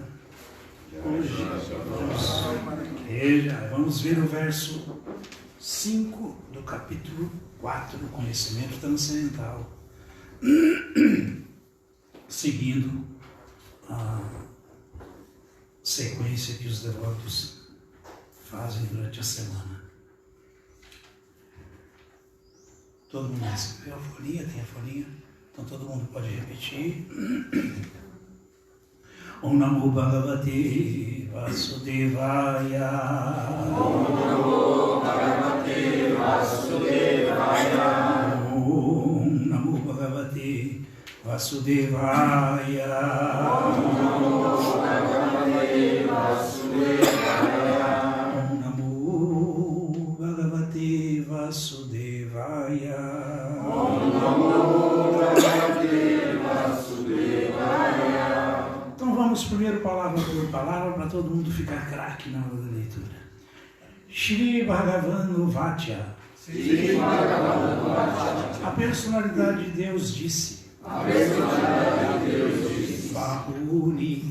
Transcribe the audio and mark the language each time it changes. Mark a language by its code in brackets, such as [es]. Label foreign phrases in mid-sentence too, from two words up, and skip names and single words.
[pt] Hoje vamos ver o verso 5 do capítulo 4 do Conhecimento Transcendental, seguindo a sequência que os devotos fazem durante a semana. Todo mundo recebeu a folhinha? Tem a folhinha? Então todo mundo pode repetir. [sa] ॐ नमो भगवते वासुदेवाय. ॐ नमो भगवते वासुदेवाय. ॐ नमो भगवते वासुदेवाय. ॐ नमो भगवते वासुदेवाय. ॐ नमो भगवते वासुदेवाय. ॐ नमो भगवते वासुदेवाय. [pt] Então vamos primeiro palavra por palavra para todo mundo ficar craque na hora da leitura. [sa] श्री भगवान् वात्य. [pt] A personalidade de Deus disse. [sa] Bahuni.